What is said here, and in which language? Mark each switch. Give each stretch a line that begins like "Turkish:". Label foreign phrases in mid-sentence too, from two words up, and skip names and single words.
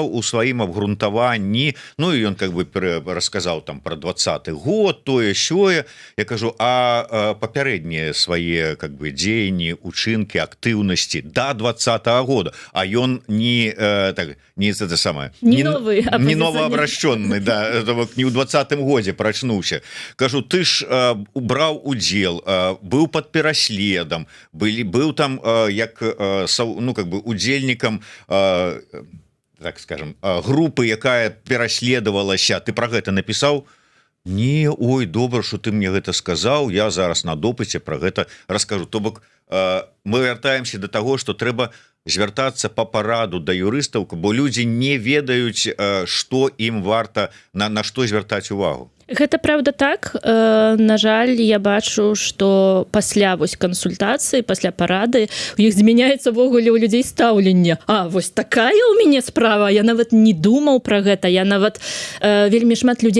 Belarusian: у сваім абгрунтаванні ну і ён
Russian: как бы
Belarusian: расказаў там про 20-й год тое сёе я кажу папярэднія свае
Russian: как бы
Belarusian: дзеянні учынкі актыўнасці до 20-го года а ён не так
Russian: не это самое не новообращенный
Belarusian: да не ў 20-м годзе прачнуўся кажу ты ж браў удзел быў под пераследам быў там як ну
Russian: как бы
Belarusian: удзельнікам
Russian: так скажем
Belarusian: групы якая пераследавалася ты про гэта напісаў не ой добра
Russian: что ты
Belarusian: мне гэта сказаў я зараз на допыце про гэта раскажу то бок мы вяртаемся
Russian: до того что
Belarusian: трэба звяртацца по параду да юрыстаў бо людзі не ведаюць что ім варта на што звяртаць увагу Гэта правда так на жаль я бачу что пасля вось кансультацыі пасля парады у іх змяняецца ввогуле у людзей стаўленне вось такая у мяне справа я нават не думаў про гэта я нават вельмі шмат людзей